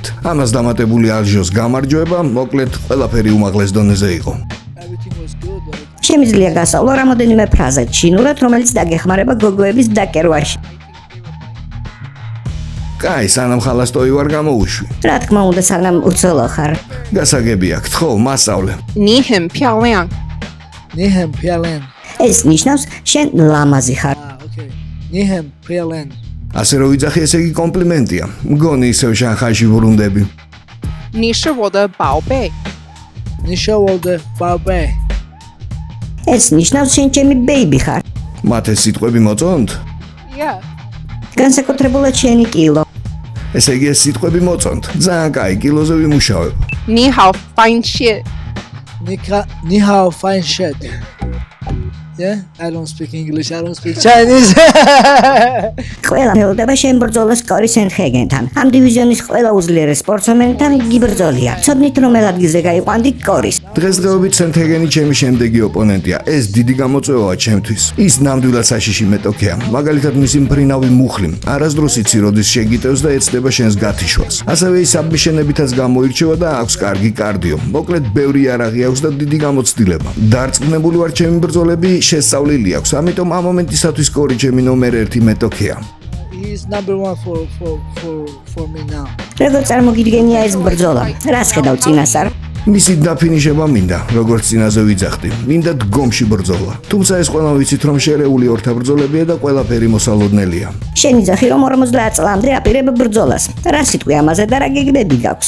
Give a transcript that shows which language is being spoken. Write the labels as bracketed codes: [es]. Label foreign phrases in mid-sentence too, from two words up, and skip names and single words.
[ka] ამას დამატებული ალჟოს გამარჯვება, მოკლედ ყველაფერი უმაღლეს დონეზე იყო. შემიძლია გასავლო რამოდენიმე ფრაზა ჩინურად, რომელიც დაგეხმარება გოგოების დაკერვაში. კაი, სანამ ხალასტოი ვარ გამოუშვი. რა თქმა უნდა, სანამ უცოლო ხარ. გასაგებია, გთხოვ, მასწავლე. [zh] 你很漂亮。你很漂亮。 [ka] ეს ნიშნავს შენ ლამაზი ხარ. [zh] Okay.你很漂亮。 [ka] ასე რომ ვიძახი, ესე იგი კომპლიმენტია. მგონი ისევ შანხაიში ვრუნდები. [zh] 你是我的宝贝。你是我的宝贝。 [ka] ეს ნიშნავს შენ ჩემი ბეიბი ხარ. მათ ეს სიტყვები მოწონთ? [en] Yeah. [ka] განსაკუთრებულად შენი კილო. ესე იგი ეს სიტყვები მოწონთ. ძალიან კაი, კილოზე ვიმუშავებ. [zh] 你好 [en] fine shit。你好 fine shit。Yeah, I don't speak English, I don't speak Chinese. [ka] ყველა მელოდება შენ ბრძოლას კორის ენხეგენთან. ამ დივიზიონის ყველა უძლიერეს სპორტსმენთან იგი ბრძოლია. ცოდნით რომელ ადგილზე გაიყვანდი კორის. დღესდღეობით სენთეგენი ჩემი შემდეგი ოპონენტია. ეს დიდი გამოწვევაა ჩემთვის. ის ნამდვილად საშიში მეტოქეა. მაგალითად მისი მფრინავი მუხლი. არასდროს იცი როდის შეგიტევს და ეცდება შენს გათიშვას. ასევე ის საბმიშენებითაც გამოირჩევა და აქვს კარგი კარდიო. მოკლედ ბევრი იარაღი აქვს და დიდი გამოცდილება. დარწმუნებული ვარ ჩემი ბრძოლები შესწავლილი აქვს, ამიტომ ამ მომენტისათვის კორი ჩემი ნომერ 1 მეტოქეა. [en] He is number 1 for me now. [ka] როგორ წარმოგიდგენია ეს ბრძოლა? რას ხედავ წინასწარ? მისი დაფინიშება მინდა, როგორც წინაზე ვიძახდი. მინდა დგომში ბრძოლა. თუმცა ეს ყველა ვიცით, რომ შერეული ორთა ბრძოლებია და ყველაფერი მოსალოდნელია. შენი ძახი რომ 50 წლამდე აპირებ ბრძოლას. რა სიტყვი ამაზე და რა გეგმები გაქვს?